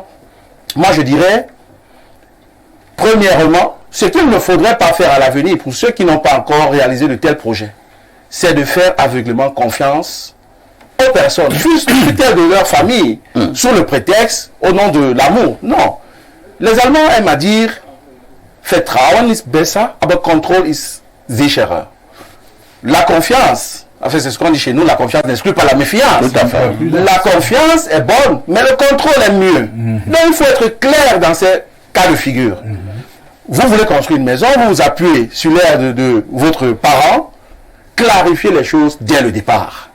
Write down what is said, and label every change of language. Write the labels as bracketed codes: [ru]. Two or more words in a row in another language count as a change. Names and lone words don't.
[fr] Moi je dirais, premièrement, ce qu'il ne faudrait pas faire à l'avenir, pour ceux qui n'ont pas encore réalisé de tels projets, c'est de faire aveuglément confiance aux personnes, juste tutelle de leur famille, sous le prétexte, au nom de l'amour. Non. Les Allemands aiment à dire, [de] Vertrauen ist besser, aber Kontrolle ist sicherer. [fr] La confiance, en fait c'est ce qu'on dit chez nous, la confiance n'exclut pas la méfiance. Tout à fait. La confiance est bonne, mais le contrôle est mieux. Donc il faut être clair dans ces cas de figure. Vous voulez construire une maison, vous vous appuyez sur l'aide de votre parent, clarifiez les choses dès le départ.